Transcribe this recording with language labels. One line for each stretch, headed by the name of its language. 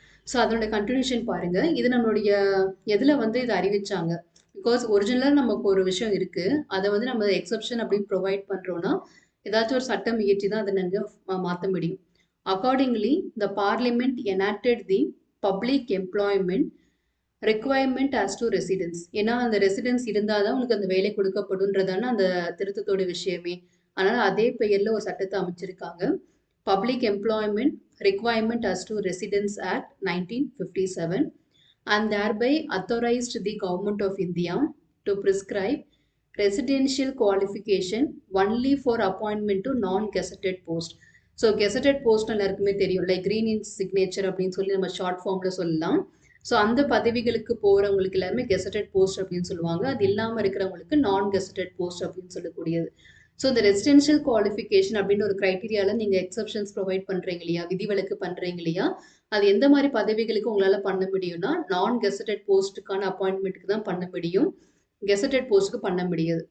Tamil: So அதோட continuation பாருங்க. இது நம்மளுடைய எதில் வந்து இதை அறிவிச்சாங்க, பிகாஸ் ஒரிஜினலாக நமக்கு ஒரு விஷயம் இருக்கு, அதை வந்து நம்ம எக்ஸப்ஷன் அப்படின்னு ப்ரொவைட் பண்ணுறோன்னா ஏதாச்சும் ஒரு சட்டம் இயற்றி தான் அதை நாங்கள் மாற்ற முடியும்.
English: Accordingly the parliament enacted the public employment requirement as to residence.
Tamil: ஏன்னா அந்த ரெசிடென்ஸ் இருந்தால் தான் உனக்கு அந்த வேலை கொடுக்கப்படுன்றதான அந்த திருத்தத்தோட விஷயமே. அதனால் அதே பெயரில் ஒரு சட்டத்தை அமைச்சிருக்காங்க,
English: Public employment requirement as to residence act 1957, and thereby authorized the government of India to prescribe residential qualification only for appointment to non-gazetted post.
Tamil: So gazetted post எல்லாருக்குமே தெரியும்,
English: like green in signature
Tamil: அப்படின்னு சொல்லி நம்ம ஷார்ட் ஃபார்மில் சொல்லலாம். So அந்த பதவிகளுக்கு போகிறவங்களுக்கு எல்லாமே கெசட்டட் போஸ்ட் அப்படின்னு சொல்லுவாங்க. அது இல்லாமல் இருக்கிறவங்களுக்கு நான் கெசட்டட் போஸ்ட் அப்படின்னு சொல்லக்கூடியது. ஸோ இந்த ரெசிடென்ஷியல் குவாலிஃபிகேஷன் அப்படின்னு ஒரு க்ரைட்டீரியாவில் நீங்கள் எக்ஸப்ஷன்ஸ் ப்ரொவைட் பண்ணுறீங்க இல்லையா, விதிவிலக்கு பண்ணுறீங்க இல்லையா, அது எந்த மாதிரி பதவிகளுக்கு உங்களால் பண்ண முடியும்னா நான் கெசட்டட் போஸ்ட்டுக்கான அப்பாயின்மெண்ட்டுக்கு தான் பண்ண முடியும், கெசட்டட் போஸ்ட்டுக்கு பண்ண முடியாது.